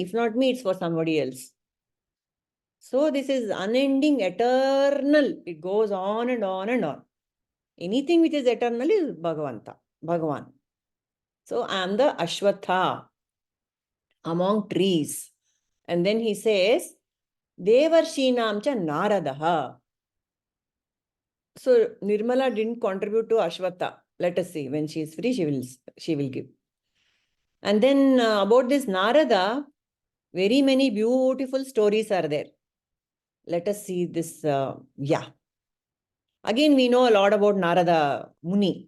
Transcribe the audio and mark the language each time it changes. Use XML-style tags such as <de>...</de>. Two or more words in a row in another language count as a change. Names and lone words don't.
<en>If not me, it's for somebody else. So this is unending, eternal. It goes on and on and on. Anything which is eternal is Bhagavan. So I am the aśhvatthaḥ among trees. And then he says,</en> <sa>devarṣhīṇāṁ ca nāradaḥ.</sa> <en>So Nirmala didn't contribute to aśhvatthaḥ. Let us see. When she is free, she will give. And then about this Narada, very many beautiful stories are there. Let us see this. Again, we know a lot about Narada Muni.</en>